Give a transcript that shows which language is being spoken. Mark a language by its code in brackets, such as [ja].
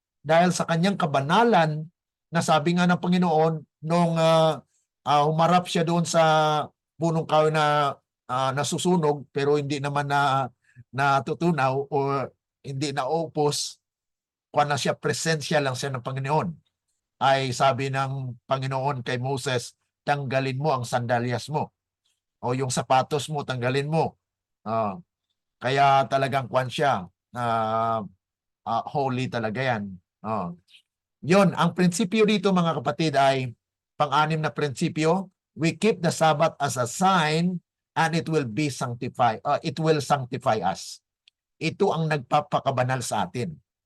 [tl] Dahil sa kanyang kabanalan, na sabi nga ng Panginoon, nung humarap siya doon sa punong kahoy na nasusunog, pero hindi naman natutunaw o hindi naupos, kung na siya, presensya lang siya ng Panginoon. Ay sabi ng Panginoon kay Moses, tanggalin mo ang sandalyas mo. O yung sapatos mo, tanggalin mo. Kaya talagang kwan siya. Holy talaga yan. Yun, ang prinsipyo dito mga kapatid ay pang-anim na prinsipyo. [en] We keep the Sabbath as a sign and it will be sanctified. It will sanctify us. [tl] Ito ang nagpapakabanal sa atin.